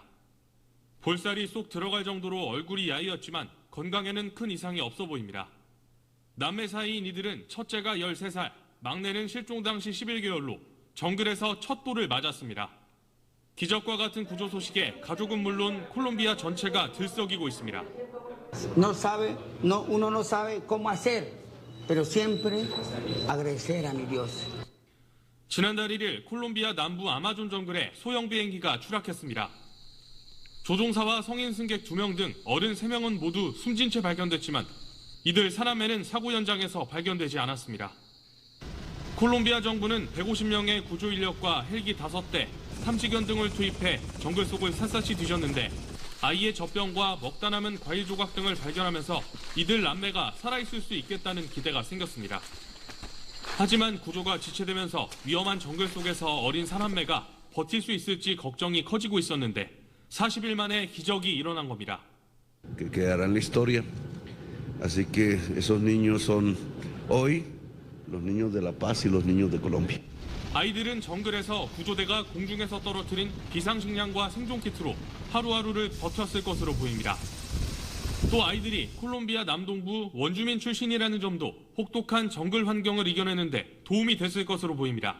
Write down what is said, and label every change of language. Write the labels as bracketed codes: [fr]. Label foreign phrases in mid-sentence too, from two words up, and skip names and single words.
[ko] 볼살이 쏙 들어갈 정도로 얼굴이 야위었지만 건강에는 큰 이상이 없어 보입니다. 남매 사이인 이들은 첫째가 13살, 막내는 실종 당시 11개월로 정글에서 첫 돌을 맞았습니다. 기적과 같은 구조 소식에 가족은 물론 콜롬비아 전체가 들썩이고 있습니다. [es] Uno no sabe cómo hacer, pero siempre agradecer a mi Dios. [ko] 지난달 1일 콜롬비아 남부 아마존 정글에 소형 비행기가 추락했습니다. 조종사와 성인 승객 2명 등 어른 3명은 모두 숨진 채 발견됐지만 이들 4남매는 사고 현장에서 발견되지 않았습니다. 콜롬비아 정부는 150명의 구조 인력과 헬기 5대, 탐지견 등을 투입해 정글 속을 샅샅이 뒤졌는데 아이의 젖병과 먹다 남은 과일 조각 등을 발견하면서 이들 남매가 살아있을 수 있겠다는 기대가 생겼습니다. 하지만 구조가 지체되면서 위험한 정글 속에서 어린 4남매가 버틸 수 있을지 걱정이 커지고 있었는데 40일 만에 기적이 일어난 겁니다. [es] Que quedará en la historia. Así que esos niños son hoy los niños de La Paz y los niños de Colombia. [ko] 아이들은 정글에서 구조대가 공중에서 떨어뜨린 비상식량과 생존키트로 하루하루를 버텼을 것으로 보입니다. 또 아이들이 콜롬비아 남동부 원주민 출신이라는 점도 혹독한 정글 환경을 이겨내는데 도움이 됐을 것으로 보입니다.